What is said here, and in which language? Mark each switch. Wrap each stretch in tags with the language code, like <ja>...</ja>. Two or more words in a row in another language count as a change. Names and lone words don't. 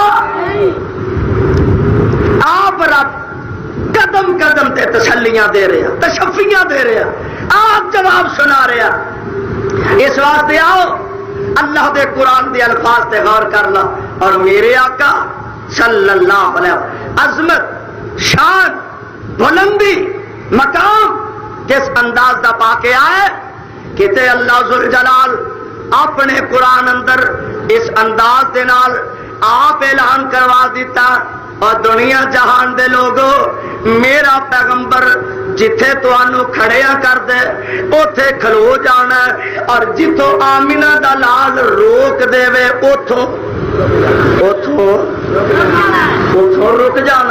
<pa>آپ رب قدم قدم تے تسلیاں دے رہے، تشفیاں دے رہے، آپ جواب سنا رہے. اس واسطے آؤ اللہ دے قرآن دے الفاظ تے غور کر لو اور میرے آقا صلی اللہ</pa> <ar>عليه وسلم</ar> <pa>عظمت شان بلندی مقام کس انداز دا پاکے آئے کتے اللہ ذوالجلال اپنے قرآن اندر اس انداز دے نال آپ اعلان کروا دتا اور دنیا جہان دے لوگوں میرا پیغمبر جتھے تہانوں کھڑیا کر دے اوتھے کھلو جانا اور جتھوں آمنہ دا لال روک دیوے اوتھوں رک جانا.</pa>